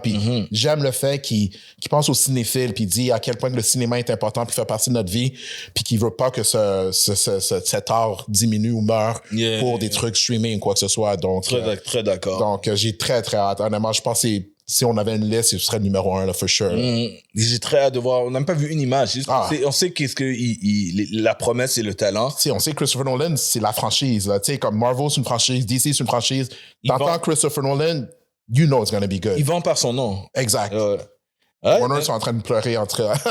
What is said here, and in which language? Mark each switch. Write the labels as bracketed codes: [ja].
[fr] Puis j'aime le fait qu'il pense aux cinéphiles, puis il dit à quel point que le cinéma est important, puis fait partie de notre vie, puis qu'il veut pas que cet art diminue ou meure pour des trucs streaming ou quoi que ce soit. Donc, très d'accord. Donc, j'ai très, très hâte. Honnêtement, je pense que si on avait une liste, ce serait le numéro 1, là, [en] for sure. [fr] J'ai très hâte de voir. On n'a même pas vu une image. On sait qu'est-ce que la promesse et le talent. On sait que Christopher Nolan, c'est la franchise. Là. Comme Marvel, c'est une franchise. DC, c'est une franchise. T'entends [en] Christopher Nolan, you know it's going to be good. [fr] Il vend par son nom. Exact. Warner sont en train de pleurer entre eux.